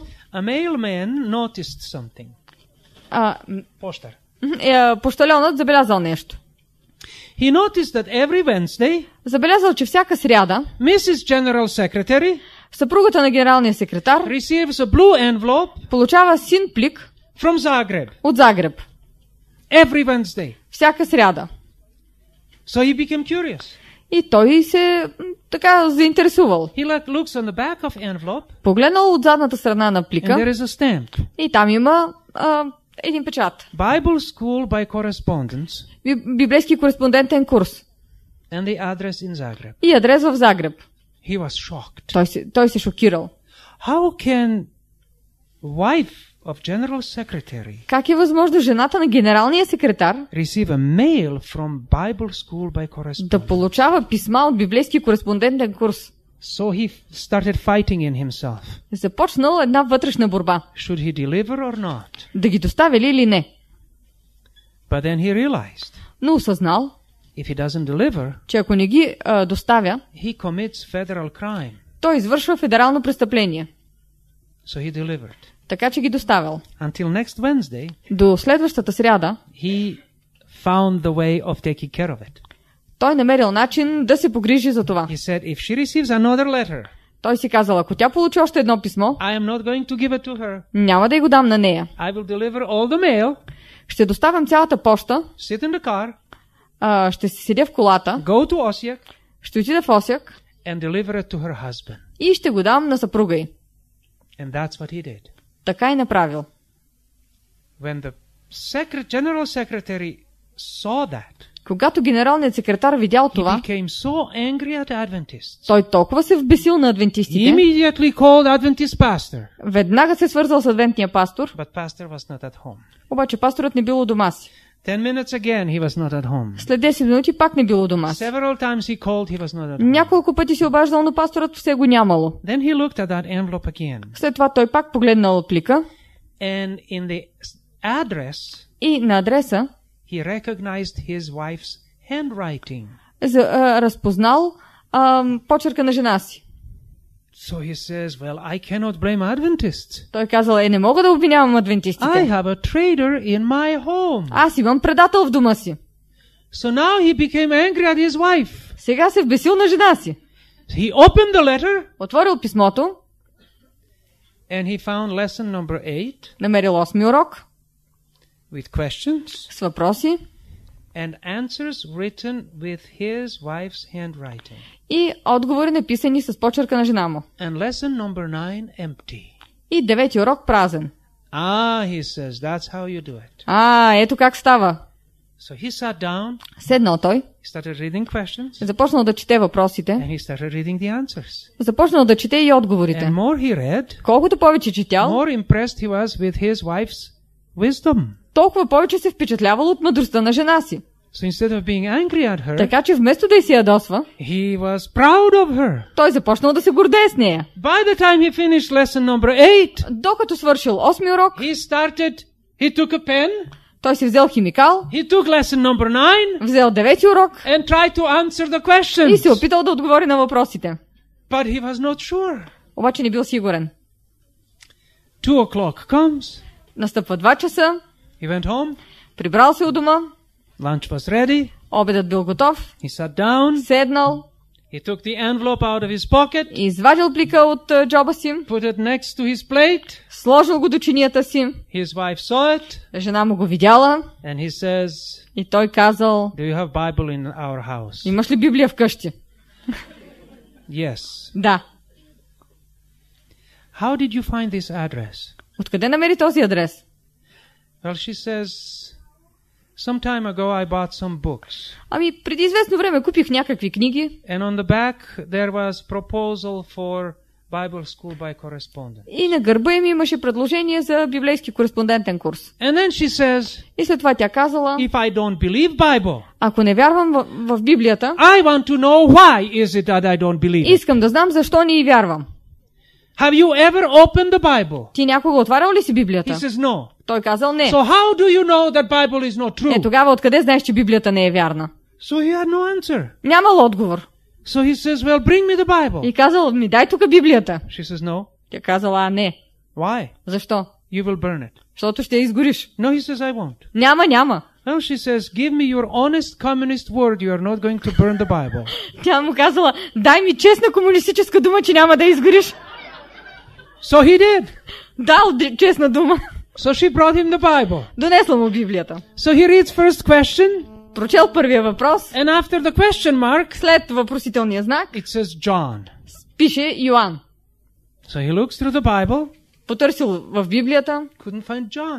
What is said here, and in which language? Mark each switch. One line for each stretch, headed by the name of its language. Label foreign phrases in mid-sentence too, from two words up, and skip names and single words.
English: a mailman noticed something.
Croatian: Poštar.
Bulgarian: пощальонът забелязал нещо.
English: He noticed that every Wednesday,
Bulgarian: Забелязал, че всяка сряда
English: Mrs. General Secretary
Bulgarian: съпругата на генералния секретар
English: receives a blue envelope
Bulgarian: получава син плик
English: from Zagreb.
Bulgarian: от Загреб.
English: Every Wednesday.
Bulgarian: Всяка сряда.
English: So he became curious.
Bulgarian: И той се така заинтересувал.
English: He looks on the back of envelope,
Bulgarian: Погледнал от задната страна на
English: and
Bulgarian: плика
English: there is a stamp.
Bulgarian: и там има един печат.
English: Bible School by Correspondence,
Bulgarian: Библейски кореспондентен курс.
English: and the address in Zagreb.
Bulgarian: И адрес в Загреб.
English: He was shocked.
Bulgarian: Той се шокирал.
English: How can wife of General Secretary
Bulgarian: Как е възможно жената на генералния секретар
English: receive a mail from Bible School by Correspondence?
Bulgarian: да получава писма от библейски кореспондентен курс?
English: So he started fighting in himself.
Bulgarian: Започнал една вътрешна борба.
English: Should he deliver or not?
Bulgarian: Да ги доставя ли или не?
English: But then he realized
Bulgarian: Но осъзнал,
English: if he doesn't deliver,
Bulgarian: че ако не ги доставя,
English: he commits federal crime.
Bulgarian: той извършва федерално престъпление.
English: So he delivered.
Bulgarian: Така че ги доставял.
English: Until next Wednesday,
Bulgarian: До следващата сряда
English: he found the way of taking care of it.
Bulgarian: той намерил начин да се погрижи за това.
English: He said, if she receives another letter,
Bulgarian: Той си казал, ако тя получи още едно писмо,
English: I am not going to give it to her.
Bulgarian: няма да й го дам на нея.
English: I will deliver all the mail,
Bulgarian: Ще доставям цялата поща,
English: sit in the car,
Bulgarian: ще си седя в колата,
English: go to Osijek,
Bulgarian: ще отида в Осяк
English: and deliver it to her husband.
Bulgarian: и ще го дам на съпруга й.
English: And that's what he did.
Bulgarian: Така и направил.
English: When the general secretary saw that,
Bulgarian: Когато генералният секретар видял
English: he
Bulgarian: това,
English: became so angry at Adventists.
Bulgarian: той толкова се вбесил на
English: He
Bulgarian: адвентистите,
English: immediately called Adventist pastor,
Bulgarian: веднага се свързал с адвентния пастор,
English: but pastor was not at home.
Bulgarian: обаче пасторът не бил у дома си.
English: 10 minutes again, he was not at home.
Bulgarian: След 10 минути пак не бил у дома си.
English: Several times he called, he was not at home.
Bulgarian: Няколко пъти се обаждал, но пасторът все го нямало.
English: Then he looked at that envelope again.
Bulgarian: След това той пак погледнал плика
English: And in the address,
Bulgarian: и на адреса
English: he recognized his wife's handwriting.
Bulgarian: разпознал почерка на жена си.
English: So he says, well, I cannot blame Adventists.
Bulgarian: Той казал, не мога да обвинявам
English: I
Bulgarian: адвентистите.
English: have a traitor in my home.
Bulgarian: Аз имам предател в дома си.
English: So now he became angry at his wife.
Bulgarian: Сега се вбесил на жена си.
English: He opened the letter
Bulgarian: Отворил писмото,
English: and he found lesson number 8
Bulgarian: намерил 8-ми урок
English: with questions
Bulgarian: с въпроси
English: and answers written with his wife's handwriting.
Bulgarian: и отговори написани с почерка на жена му.
English: And lesson number 9 empty.
Bulgarian: И 9-ти урок празен.
English: He says, that's how you do it.
Bulgarian: Ето как става.
English: So he sat down,
Bulgarian: Седнал той,
English: he started reading questions,
Bulgarian: започнал да чете въпросите,
English: and he started reading the answers.
Bulgarian: започнал да чете и отговорите.
English: And more he read,
Bulgarian: Колкото повече четял,
English: more impressed he was with his wife's wisdom.
Bulgarian: толкова повече се впечатлявал от мъдростта на жена си.
English: So instead of being angry at her,
Bulgarian: Така че вместо да й се ядосва,
English: he was proud of her.
Bulgarian: той започнал да се гордее с нея.
English: By the time he finished lesson number 8,
Bulgarian: Докато свършил 8-ми урок,
English: he took a pen,
Bulgarian: той си взел химикал,
English: he took lesson number 9,
Bulgarian: взел 9-ти урок
English: and tried to answer the questions.
Bulgarian: и се опитал да отговори на въпросите.
English: But he was not sure.
Bulgarian: Обаче не бил сигурен.
English: 2 o'clock comes,
Bulgarian: Настъпва 2 часа,
English: he went home,
Bulgarian: прибрал се у дома,
English: lunch was ready,
Bulgarian: обедът бил готов,
English: he sat down,
Bulgarian: седнал,
English: he took the envelope out of his pocket,
Bulgarian: извадил плика от джоба си,
English: put it next to his plate,
Bulgarian: сложил го до чинията си,
English: his wife saw it,
Bulgarian: жена му го видяла
English: and he says,
Bulgarian: и той казал:
English: do you have Bible in our house?
Bulgarian: имаш ли Библия вкъщи?
English: Yes.
Bulgarian: Да.
English: How did you find this address?
Bulgarian: Откъде намери този адрес?
English: Well, she says, some time ago I bought some books.
Bulgarian: Преди известно време купих някакви книги
English: And on the back there was proposal for Bible school by correspondence.
Bulgarian: и на гърба им имаше предложение за библейски кореспондентен курс.
English: And then she says,
Bulgarian: И след това тя казала:
English: if I don't believe Bible,
Bulgarian: ако не вярвам в Библията,
English: I want to know why is it that I don't believe it.
Bulgarian: искам да знам защо не й вярвам.
English: Have you ever opened the Bible?
Bulgarian: Ти някога отварял ли си
English: He
Bulgarian: Библията?
English: says no.
Bulgarian: Той казал: не.
English: So how do you know that Bible is not true?
Bulgarian: Тогава откъде знаеш, че Библията не е вярна?
English: So he had no answer.
Bulgarian: Нямал отговор.
English: So he says, well, bring me the Bible.
Bulgarian: И казал: ми дай тук Библията.
English: She says no.
Bulgarian: Тя казала: не.
English: Why?
Bulgarian: Защо?
English: You will burn it.
Bulgarian: Защото ще я изгориш.
English: No, he says, I won't.
Bulgarian: Няма.
English: No, she says, give me your honest communist word you are not going to burn the Bible.
Bulgarian: Тя му казала: дай ми честна комунистическа дума, че няма да я изгориш.
English: So he did.
Bulgarian: Дал честна дума.
English: So she brought him the Bible.
Bulgarian: Донесла му Библията.
English: So he reads first question.
Bulgarian: Прочел първия въпрос.
English: And after the question mark,
Bulgarian: След въпросителния знак
English: it says John.
Bulgarian: пише Йоан.
English: So he looks through the Bible.
Bulgarian: Потърсил в Библията.
English: Couldn't find John.